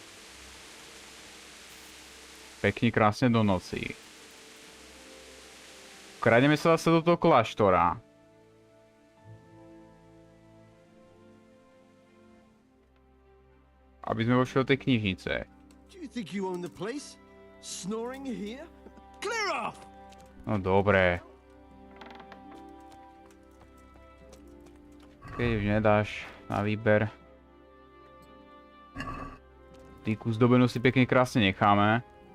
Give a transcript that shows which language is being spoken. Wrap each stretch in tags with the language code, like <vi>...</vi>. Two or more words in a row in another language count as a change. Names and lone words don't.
<sk>Pekne krásne do noci. Kradneme sa zase do toho kláštora. Aby sme vošli do tej knižnice.</sk> <en>Do you think you own the place? Snoring here? Clear off!</en> <sk>No dobre. Keď už nedáš na výber. Týku zdobenú si pekne krásne necháme.</sk>